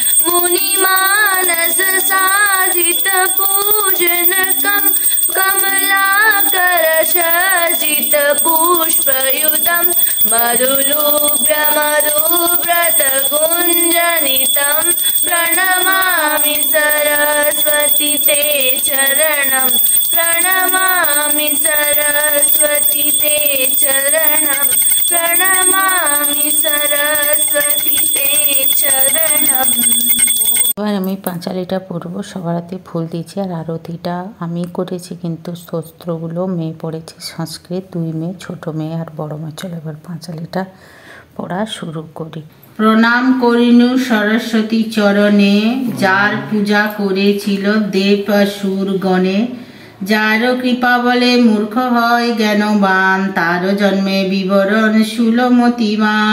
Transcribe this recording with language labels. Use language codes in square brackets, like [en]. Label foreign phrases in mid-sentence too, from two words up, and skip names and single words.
[sa] मुनिमानस साधित पूजनकं, कमलाकर सजित पुष्पयुतं, मरुलुभ्य मरुव्रत गुञ्जनितं, प्रणमामि सरस्वती ते चरणं, प्रणमामि सरस्वती ते चरणं, प्रणमामि सरस्वती ते चरणं। [bn] এবার আমি পাঁচালিটা পড়বো। সবার হাতে ফুল দিয়েছি আর আরতিটা আমি করেছি, কিন্তু স্তোত্রগুলো মেয়ে পড়েছে সংস্কৃত, 2 মেয়ে, ছোট মেয়ে আর বড় মেয়ে। চলো এবার পাঁচালিটা পড়া শুরু করি। প্রণাম করিনু সরস্বতী চরণে, যার পূজা করেছিল দেব অসুর গণে, যার কৃপা বলে মূর্খ হয় জ্ঞানবান, তার জন্মে বিবরণ সুলমতিমান।